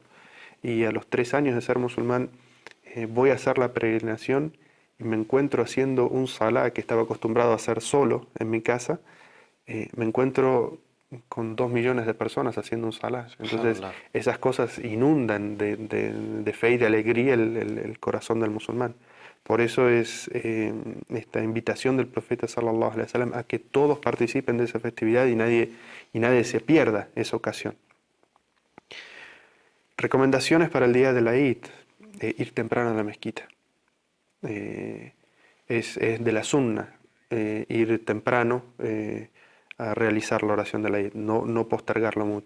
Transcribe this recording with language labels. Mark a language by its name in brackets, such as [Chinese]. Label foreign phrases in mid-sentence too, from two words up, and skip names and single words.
[Spanish] Y a los 3 años de ser musulmán voy a hacer la peregrinación y me encuentro haciendo un salah que estaba acostumbrado a hacer solo en mi casa. Me encuentro con 2 millones de personas haciendo un salah. Entonces esas cosas inundan de fe y de alegría el corazón del musulmán. Por eso es esta invitación del profeta [Arabic] صلى الله عليه وسلم [Spanish] a que todos participen de esa festividad y nadie se pierda esa ocasión. Recomendaciones para el día de la Eid: ir temprano a la mezquita. Es de la sunna ir temprano a realizar la oración de la Eid, no postergarlo mucho.